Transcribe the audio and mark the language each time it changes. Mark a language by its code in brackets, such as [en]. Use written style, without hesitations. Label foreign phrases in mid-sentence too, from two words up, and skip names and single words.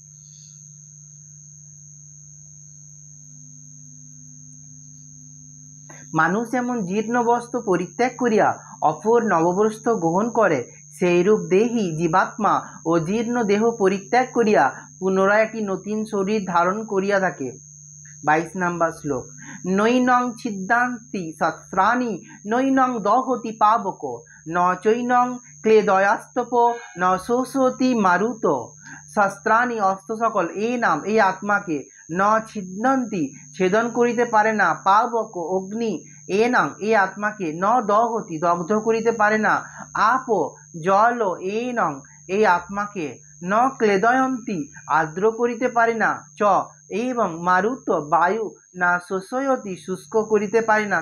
[bn] মানুষ যেমন জীর্ণ বস্ত্র পরিত্যাগ করিয়া অপর নববস্ত্র গ্রহণ করে, সেইরূপ দেহি জীবাত্মা ও জীর্ণ দেহ পরিত্যাগ করিয়া পুনরায় একটি নতুন শরীর ধারণ করিয়া থাকে। [sa] 22 [bn] নাম্বার শ্লোক। [sa] নৈনং ছিদ্দান্তি শস্ত্রাণি নৈনং দহতি পাবক ন চৈনং ক্লেদয়াস্তপ ন শোষতি মারুত। [bn] শস্ত্রাণি অস্ত্র সকল এই নাম এই আত্মাকে [sa] ন ছিদ্দন্তি [bn] ছেদন করিতে পারে না, পাবক অগ্নি এ নাম এই আত্মাকে [sa] ন দহতি [bn] দগ্ধ করিতে পারে না, আপ জল এ নং এই আত্মাকে [sa] ন ক্লেদয়ন্তি [bn] আর্দ্র করিতে পারে না, চ এবং মারুত বায়ু [sa] না শোষয়তি [bn] শুষ্ক করিতে পারে না।